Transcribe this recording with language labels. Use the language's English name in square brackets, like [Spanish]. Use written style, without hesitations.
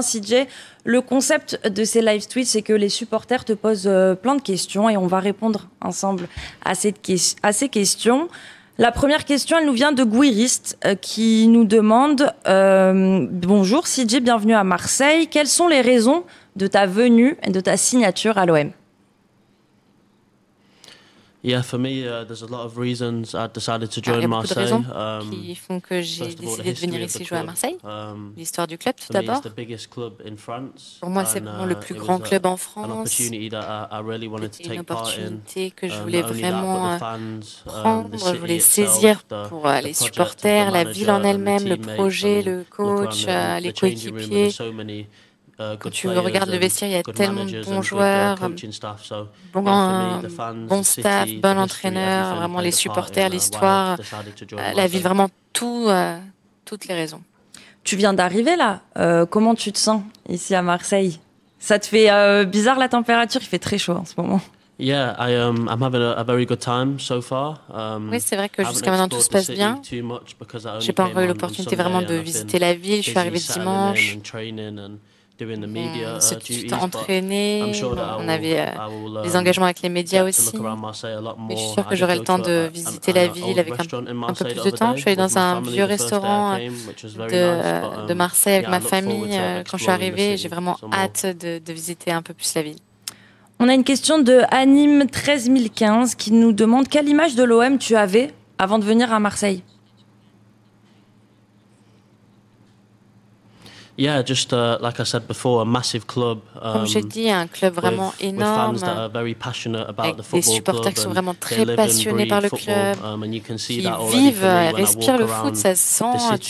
[French] CJ, le concept de ces live Twitch, c'est que les supporters te posent plein de questions et on va répondre ensemble à ces questions. La première question, elle nous vient de Guirist qui nous demande bonjour CJ, bienvenue à Marseille. Quelles sont les raisons de ta venue et de ta signature à l'OM? [English] Yeah, for me, there's a lot of reasons I decided to join Marseille. [French] Il y a beaucoup de raisons qui font que j'ai décidé de venir ici jouer à Marseille. L'histoire du club, tout d'abord. Pour moi, c'est vraiment le plus grand club en France. C'était une opportunité que je voulais vraiment prendre, je voulais saisir pour les supporters, la ville en elle-même, le projet, le coach, les coéquipiers. Quand tu regardes le vestiaire, il y a tellement de bons joueurs, bon staff, bon entraîneur, vraiment les supporters, l'histoire, la ville, vraiment toutes les raisons. Tu viens d'arriver là, comment tu te sens ici à Marseille? Ça te fait bizarre la température? Il fait très chaud en ce moment. [English] Yeah, I'm having a very good time so far. [French] Oui, c'est vrai que jusqu'à maintenant tout se passe bien. J'ai pas encore eu l'opportunité vraiment de visiter la ville. Je suis arrivée dimanche. On s'est tout de suite entraîné, on avait des engagements avec les médias aussi. Mais je suis sûre que j'aurai le temps de visiter la ville avec un peu plus de temps. Je suis allée dans un vieux restaurant de Marseille avec ma famille quand je suis arrivée. J'ai vraiment hâte de visiter un peu plus la ville. On a une question de Anime 13015 qui nous demande quelle image de l'OM tu avais avant de venir à Marseille. [English] Yeah, just like I said before, a massive club. [French] Comme j'ai dit, un club vraiment énorme, avec des supporters qui sont vraiment très passionnés par le club, qui vivent et respirent le foot, ça se sent.